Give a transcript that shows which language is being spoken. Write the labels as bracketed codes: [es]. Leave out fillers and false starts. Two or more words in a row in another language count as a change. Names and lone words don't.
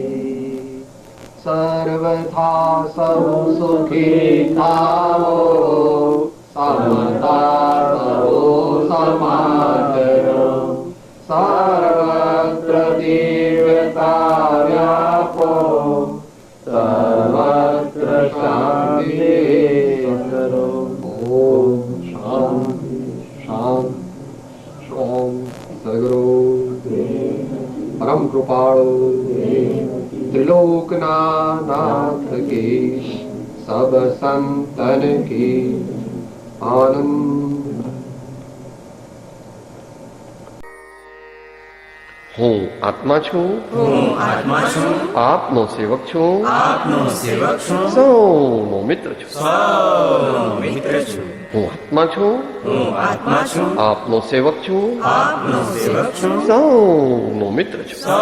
[gu] સર્વથા સૌ સુખી થાઓ, સમતા સૌ સમાદરો, સર્વત્ર દિવ્યતા વ્યાપો, સર્વત્ર શાંતિ કરો. ઓમ શાંતિ શાંતિ ઓમ. [hi] सदगुरु परम कृपालु त्रिलोकना नाथ की सब संतन की आनंद. [gu] હું આત્મા છું, આપનો સેવક છું, સૌનો મિત્ર છું. હું આત્મા છું, આપનો સેવક છું, સૌનો મિત્ર છું.